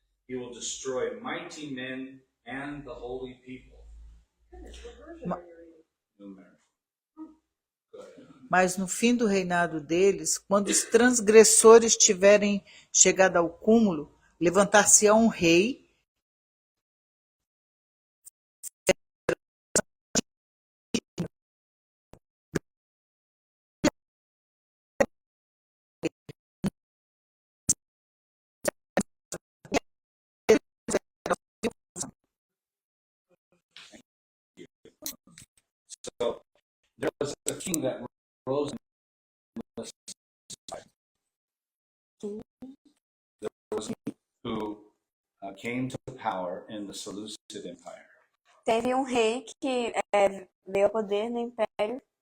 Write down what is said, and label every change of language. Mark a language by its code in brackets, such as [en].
[en] He will destroy mighty men and the holy people. Goodness, what version are you reading? New American. Go ahead. [pt] Mas no fim do reinado deles, quando os transgressores tiverem chegado ao cúmulo, levantar-se-á um rei [en] So there was a king that rose in the society. There was a king who came to power in the Seleucid Empire. [pt] Teve um rei que veio ao poder no Império.